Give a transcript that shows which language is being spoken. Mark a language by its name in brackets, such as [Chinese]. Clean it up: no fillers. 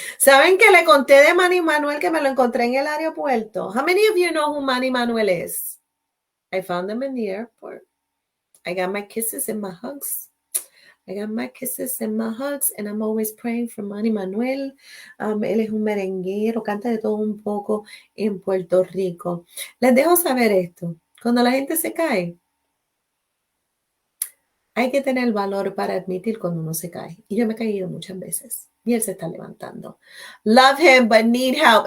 [Spanish] ¿Saben que le conté de Manny Manuel que me lo encontré en el aeropuerto? [English] How many of you know who Manny Manuel is? I found him in the airport. I got my kisses and my hugs. I got my kisses and my hugs, and I'm always praying for Manny Manuel. [Spanish] Él es un merenguero, canta de todo un poco en Puerto Rico. Les dejo saber esto. Cuando la gente se cae, hay que tener el valor para admitir cuando uno se cae. Y yo me he caído muchas veces. Y él se está levantando. [English] Love him, but need help.